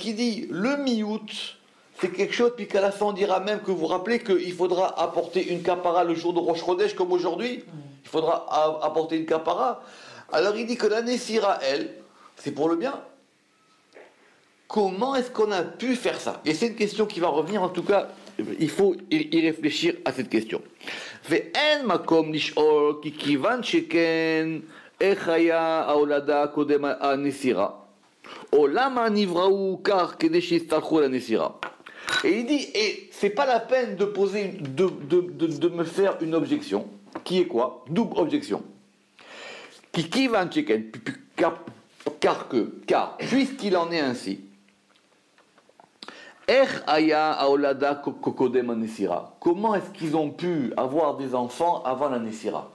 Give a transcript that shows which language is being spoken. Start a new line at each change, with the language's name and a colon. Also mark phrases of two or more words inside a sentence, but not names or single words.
French: Parce qu'il dit, le miout, c'est quelque chose, puis qu'à la fin on dira même que vous vous rappelez qu'il faudra apporter une kapara le jour de Rosh Chodesh comme aujourd'hui. Il faudra apporter une kapara. Alors il dit que la Nessira, elle, c'est pour le bien. Comment est-ce qu'on a pu faire ça? Et c'est une question qui va revenir, en tout cas, il faut y réfléchir à cette question.
Hebrew: ואין מקום לשאול כי כיון שכן איך היה ההולדה הקודם הנסירה, או למה נבראו כך כדי שיצטרכו לנסירה.
French: Et il dit, et c'est pas la peine de poser, de me faire une objection, qui est quoi? Double objection. Car puisqu'il en est ainsi, comment est-ce qu'ils ont pu avoir des enfants avant la Nessira?